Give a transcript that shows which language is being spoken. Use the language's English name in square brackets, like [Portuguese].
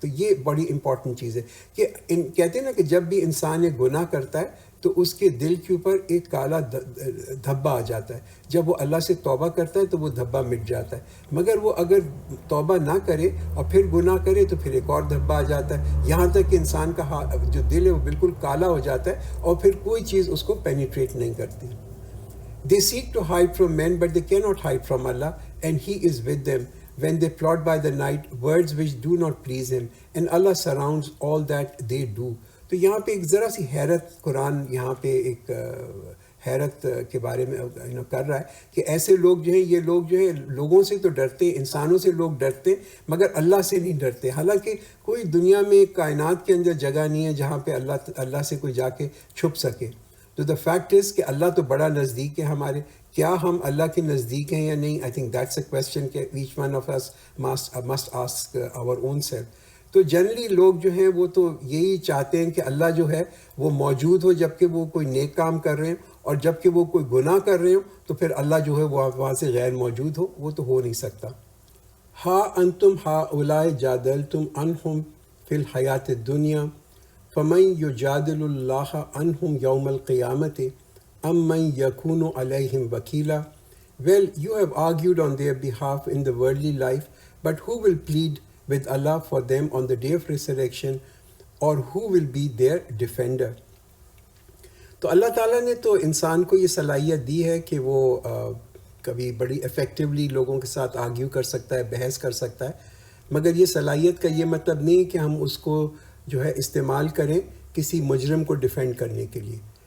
[Urdu] تو یہ بڑی امپورٹنٹ چیز ہے کہ کہتے ہیں نا کہ جب بھی انسان ایک گناہ کرتا ہے تو اس کے دل کے اوپر ایک کالا دھبا آ جاتا ہے. جب وہ اللہ سے توبہ کرتا ہے تو وہ دھبا مٹ جاتا ہے, مگر وہ اگر توبہ نہ کرے اور پھر گناہ کرے تو پھر ایک اور دھبا آ جاتا ہے, یہاں تک کہ انسان کا جو دل ہے وہ بالکل کالا ہو جاتا ہے اور پھر کوئی چیز اس کو پینیٹریٹ نہیں کرتی. [English] They seek to hide from men, but they cannot hide from Allah, and He is with them when they plot by the night words which do not please Him, and Allah surrounds all that they do. [Urdu] تو یہاں پہ ایک [English] ذرا سی حیرت قرآن یہاں پہ ایک [Urdu] حیرت کے بارے میں کر رہا ہے کہ ایسے لوگ جو ہیں یہ لوگ جو ہے لوگوں سے تو ڈرتے، انسانوں سے لوگ ڈرتے مگر اللہ سے نہیں ڈرتے، حالانکہ کوئی دنیا میں کائنات کے اندر جگہ نہیں ہے جہاں پہ اللہ سے کوئی جا کے چھپ سکے. تو [English] the fact is [Urdu] کہ اللہ تو بڑا نزدیک ہے ہمارے. کیا ہم اللہ کے نزدیک ہیں یا نہیں؟ [English] I think that's a question [Urdu] کہ [English] Each one of us must ask our own self. [Urdu] تو جنرلی لوگ جو ہیں وہ تو یہی چاہتے ہیں کہ اللہ جو ہے وہ موجود ہو جب کہ وہ کوئی نیک کام کر رہے ہیں، اور جب کہ وہ کوئی گناہ کر رہے ہوں تو پھر اللہ جو ہے وہ وہاں سے غیر موجود وہ تو ہو نہیں سکتا. [Arabic] ہا انتم ہا اولائے جادلتم عنہم فی الحیات الدنیا فمن یجادل اللہ عنہم یوم القیامت ام من یکون علیہم وکیلا. [English] Well, you have argued on their behalf in the worldly life, but who will plead with Allah for them on the day of resurrection, or who will be their defender? [Urdu] تو اللہ تعالیٰ نے تو انسان کو یہ صلاحیت دی ہے کہ وہ کبھی بڑی افیکٹولی لوگوں کے ساتھ آرگیو کر سکتا ہے، بحث کر سکتا ہے، مگر یہ صلاحیت کا یہ مطلب نہیں کہ ہم اس کو جو ہے استعمال کریں کسی مجرم کو ڈیفینڈ کرنے کے لیے.